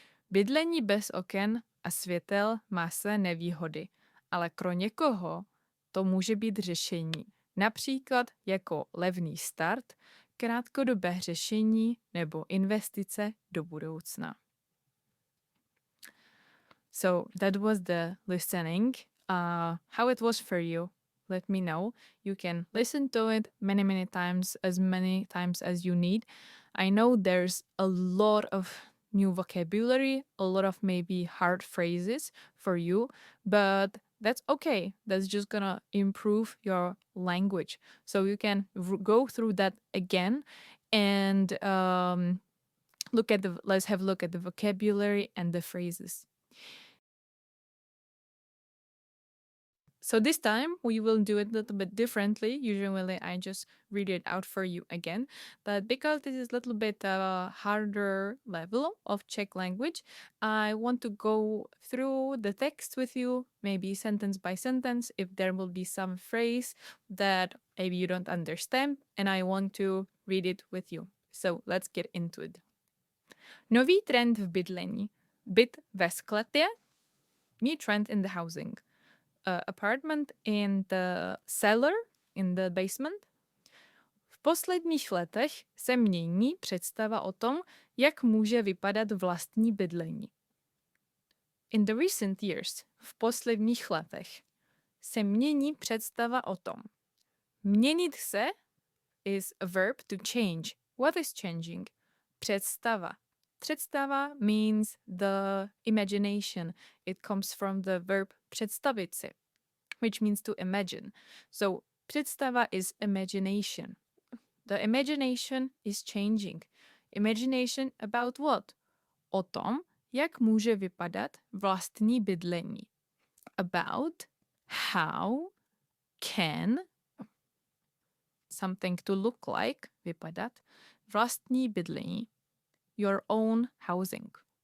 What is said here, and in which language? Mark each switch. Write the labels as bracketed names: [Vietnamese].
[Czech] Bydlení bez oken a světel má své nevýhody, ale pro někoho to může být řešení. Například jako levný start, krátkodobé řešení nebo investice do budoucna. [English] So that was the listening. How it was for you, let me know. You can listen to it many times as you need. I know there's a lot of new vocabulary, a lot of maybe hard phrases for you, but that's okay. That's just gonna improve your language. So you can go through that again and let's have a look at the vocabulary and the phrases. So this time we will do it a little bit differently. Usually I just read it out for you again, but because this is a little bit harder level of Czech language, I want to go through the text with you, maybe sentence by sentence, if there will be some phrase that maybe you don't understand, and I want to read it with you. So let's get into it. [Czech] Nový trend v bydlení. Byt ve sklepě. [English] New trend in the housing. apartment in the cellar, in the basement. [Czech] V posledních letech se mění představa o tom, jak může vypadat vlastní bydlení. [English] In the recent years, [Czech] v posledních letech, se mění představa o tom. Měnit se [English] is a verb to change. What is changing? Představa. Představa means the imagination. It comes from the verb [Czech] představit si, [English] which means to imagine. So, představa is imagination. The imagination is changing. Imagination about what? [Czech] O tom, jak může vypadat vlastní bydlení. [English] About how can something to look like, vypadat, [Czech] vlastní bydlení, [English] your own housing.